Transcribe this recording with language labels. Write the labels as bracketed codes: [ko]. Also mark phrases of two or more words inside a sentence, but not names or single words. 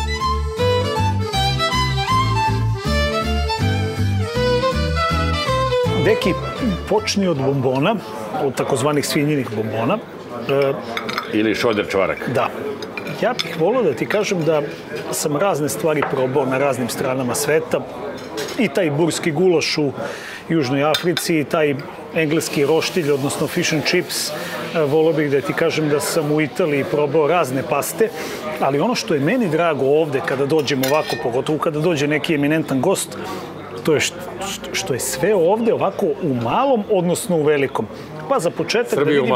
[sr] Deki, počni od bombona, od takozvanih svinjinih bombona. Ili šoder čvarak. Da. Ja bih volio da ti kažem da sam razne stvari probao na raznim stranama sveta. I taj burski gulaš u Južnoj Africi, i taj engleski roštilj, odnosno [en] fish and chips. [sr] Volio bih da ti kažem da sam u Italiji probao razne paste, ali ono što je meni drago ovde kada dođem ovako, pogotovo kada dođe neki eminentan gost, to je što je sve ovde ovako u malom, odnosno u velikom. Pa za početak da vidimo...